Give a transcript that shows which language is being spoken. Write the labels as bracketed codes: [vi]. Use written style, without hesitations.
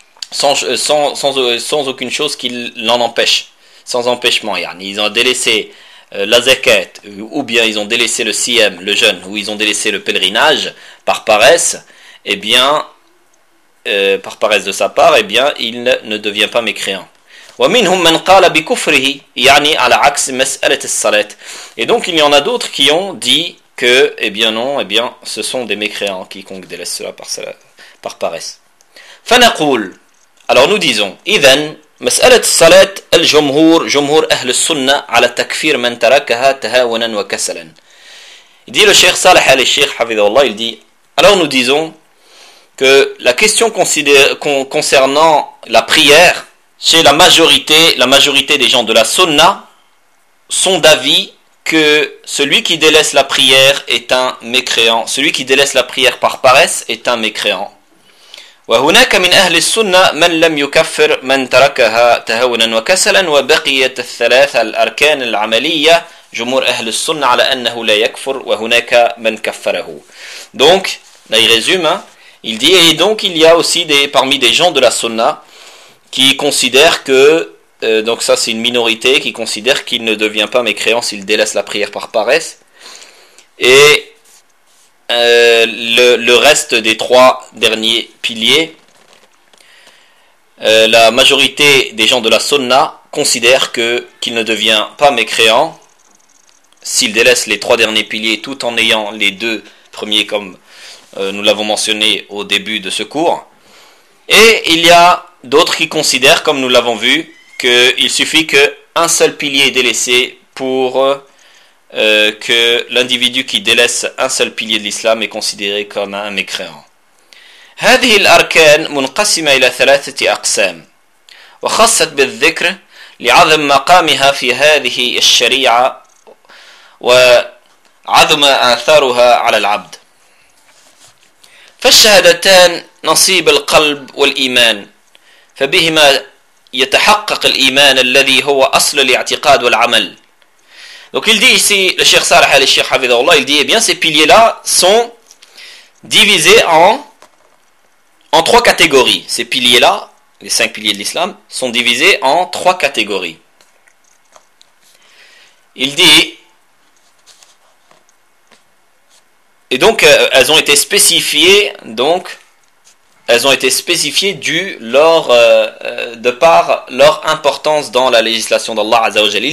[fr] sans aucune chose qui l'en empêche, sans empêchement, yani, ils ont délaissé la zakat, ou bien ils ont délaissé le siyam, le jeûne, ou ils ont délaissé le pèlerinage, par paresse, eh bien, par paresse de sa part, eh bien, il ne devient pas mécréant. [ar] ومنهم من قال بكفره يعني على عكس مسألة الصلاة. [fr] Et donc il y en a d'autres qui ont dit que eh bien non, eh bien ce sont des mécréants quiconque délaisse cela par paresse. [ar] فنقول, [fr] alors nous disons, [ar] إذن مسألة الصلاة الجمهور جمهور أهل السنة على تكفير من تركها تهاونا وكسلا. [fr] Il dit le Cheikh Saleh Al Sheikh حفظه الله, il dit, alors nous disons que la question concernant la prière chez la majorité des gens de la sunna sont d'avis que celui qui délaisse la prière est un mécréant. Celui qui délaisse la prière par paresse est un mécréant. [ar] وهناك من أهل السنة من لم يكفر من تركها تهاونا وكسلا وبقية الثلاث الأركان العملية جمهور أهل السنة على أنه لا يكفر وهناك من كفره. [fr] Donc, là il résume, hein, il dit, et donc il y a aussi parmi des gens de la sunna qui considère que, donc ça c'est une minorité, qui considère qu'il ne devient pas mécréant s'il délaisse la prière par paresse. Et le reste des trois derniers piliers, la majorité des gens de la sunna considère qu'il ne devient pas mécréant s'il délaisse les trois derniers piliers tout en ayant les deux premiers comme nous l'avons mentionné au début de ce cours. Et il y a d'autres qui considèrent, comme nous l'avons vu, qu'il suffit qu'un seul pilier est délaissé pour que l'individu qui délaisse un seul pilier de l'islam est considéré comme un mécréant. [ar] هذه الأركان منقسمة إلى ثلاثة أقسام وخصت بالذكر لعظم مقامها في هذه الشريعة وعظم آثارها على العبد. فالشهادتان نصيب القلب والإيمان فبهما يتحقق الإيمان الذي هو أصل الاعتقاد والعمل. [fr] Donc il dit ici, le Cheikh Sarah et le Cheikh Hafidhullah, il dit, eh bien, ces piliers-là sont divisés en trois catégories. Ces piliers-là, les cinq piliers de l'islam, sont divisés en trois catégories. Il dit, et donc elles ont été spécifiées, donc elles ont été spécifiées de par leur importance dans la législation d'Allah Azza wa Jalla.